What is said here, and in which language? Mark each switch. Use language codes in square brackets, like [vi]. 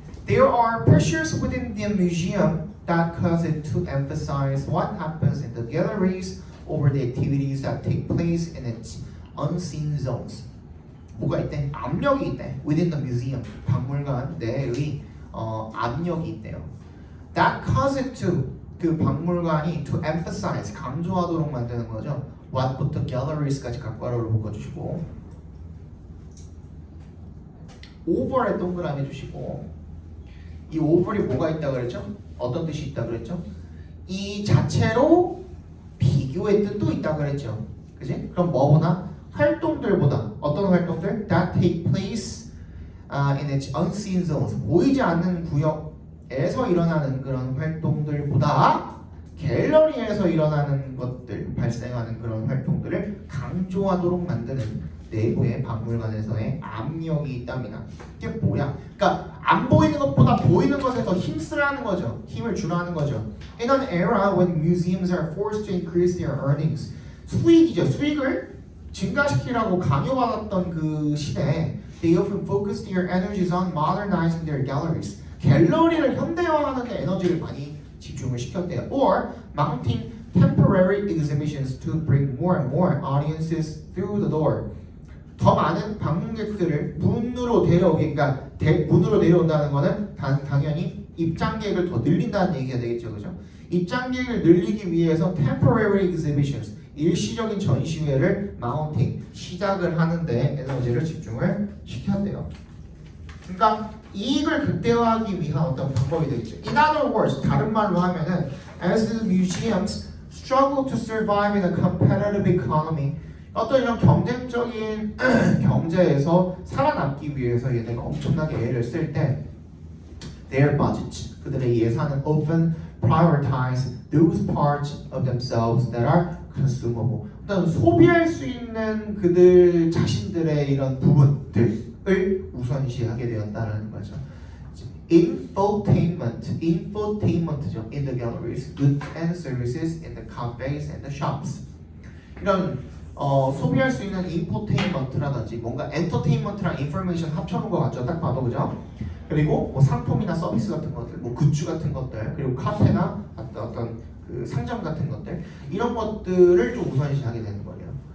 [en] There are pressures within the museum that cause it to emphasize what happens in the galleries over the activities that take place in its unseen zones. [ko] 뭐가 있대? 압력이 있대. [en] Within the museum, [ko] 박물관 내의 압력이 있대요. [en] That cause it to, [ko] 그 박물관이 [en] to emphasize, [ko] 강조하도록 만드는 거죠. What부터 galleries까지 각 괄호를 묶어주시고 over에 동그라미 주시고 이 over이 뭐가 있다 그랬죠? 어떤 뜻이 있다 그랬죠? 이 자체로 비교의 뜻도 있다 그랬죠. 그지? 그럼 뭐보다? 활동들보다 어떤 활동들? [en] That take place in its unseen zones. [ko] 보이지 않는 구역에서 일어나는 그런 활동들보다 갤러리에서 일어나는 것들, 발생하는 그런 활동들을 강조하도록 만드는 내부의 박물관에서의 압력이 있답니다. 이게 뭐야? 그러니까 안 보이는 것보다 보이는 것에 더 힘쓰라는 거죠. 힘을 주라는 거죠. [en] In an era when museums are forced to increase their earnings, [ko] 수익이죠. 수익을 증가시키라고 강요받았던 그 시대에 [en] they often focused their energies on modernizing their galleries. [ko] 갤러리를 현대화하는 데 에너지를 많이 집중을 시켰대요. [en] Or mounting temporary exhibitions to bring more and more audiences through the door. [ko] 더 많은 방문객들을 문으로 데려오게, 그러니까 문으로 데려온다는 거는 당연히 입장객을 더 늘린다는 얘기가 되겠죠, 그죠? 입장객을 늘리기 위해서 temporary exhibitions, 일시적인 전시회를 mounting, 시작을 하는데 에너지를 집중을 시켰대요. 그러니까 이익을 극대화하기 위한 어떤 방법이 되겠죠. [en] In other words, [ko] 다른 말로 하면은 [en] as the museums struggle to survive in a competitive economy, [ko] 어떤 이런 경쟁적인 경제에서 살아남기 위해서 얘네가 엄청나게 애를 쓸 때 [en] their budget, [ko] 그들의 예산은 [en] often prioritize those parts of themselves that are consumable. [ko] 어떤 소비할 수 있는 그들 자신들의 이런 부분들을 우선시하게 되었다는 거죠. infotainment죠. [en] In the galleries, goods and services in the cafes and the shops. [ko] 이런 소비할 수 있는 인포테인먼트라든지 뭔가 엔터테인먼트랑 인포메이션 합쳐놓은 것 같죠. 딱 봐도 그죠? 그리고 뭐 상품이나 서비스 같은 것들, 뭐 굿즈 같은 것들, 그리고 카페나 어떤 그 상점 같은 것들 이런 것들을 좀 우선시하게 되는 거예요.